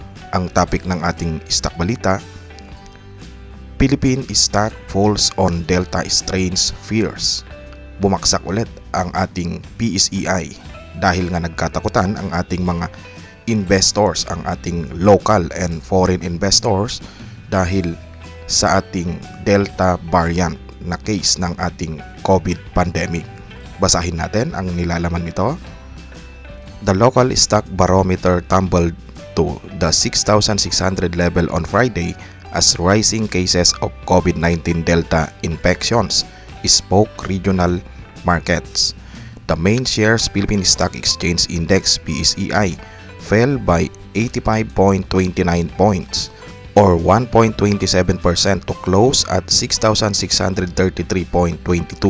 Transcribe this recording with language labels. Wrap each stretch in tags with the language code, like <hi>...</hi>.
<tl>Ang topic ng ating stock balita,</tl> <en>Philippine stock falls on Delta strains fears.</en> <tl>Bumaksak ulit ang ating PSEI dahil nga nagkatakutan ang ating mga investors, ang ating</tl> <en>local and foreign investors</en> <tl>dahil sa ating Delta variant na case ng ating COVID pandemic. Basahin natin ang nilalaman nito.</tl> <en>The local stock barometer tumbled to the 6,600 level on Friday as rising cases of COVID-19 Delta infections spoke regional markets. The main shares Philippine Stock Exchange Index PSEI fell by 85.29 points or 1.27% to close at 6,633.22.</en>